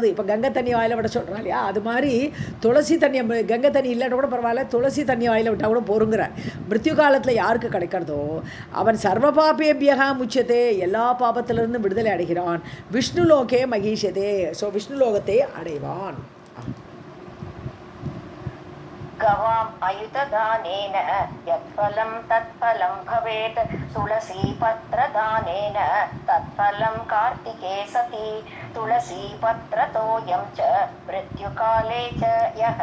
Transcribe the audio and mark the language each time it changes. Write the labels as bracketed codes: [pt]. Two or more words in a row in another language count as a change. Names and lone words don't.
[ta] இப்போ கங்கை தண்ணி வாயில் விட சொல்கிறான் இல்லையா, அது மாதிரி துளசி தண்ணியை, கங்கை தண்ணி இல்லைன்னா கூட பரவாயில்ல, துளசி தண்ணி வாயில் விட்டால் கூட போருங்கிற. மிருத்யு காலத்தில் யாருக்கு கிடைக்கிறதோ அவன் [sa] सर्व पापेभ्यका मुच्यते, [ta] எல்லா பாபத்திலிருந்து விடுதலை அடைகிறான். [sa] विष्णु लोके महिषते, [ta] ஸோ விஷ்ணு லோகத்தை அடைவான். [sa] गवाम् अयुतदानेन यत्फलं तत्फलं भवेत् तुलसीपत्रदानेन तत्फलं कार्तिके सति तुलसीपत्रतोऽयं च मृत्युकाले च यः